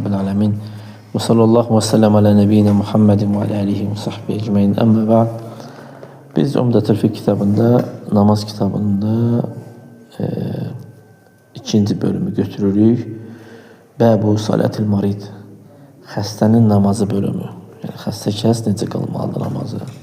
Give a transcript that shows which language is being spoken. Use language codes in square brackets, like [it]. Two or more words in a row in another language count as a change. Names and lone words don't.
[ar] رب العالمين. وصلى الله وسلم على نبينا محمد وعلى آله وصحبه أجمعين. أما بعد. [az] Biz Umdetül Fik kitabında, namaz kitabında ikinci bölümü götürürük. [ar] باب صلاة المريض. [az] Xəstənin namazı bölümü. Yəni xəstə kəs necə qılmalıdır namazı?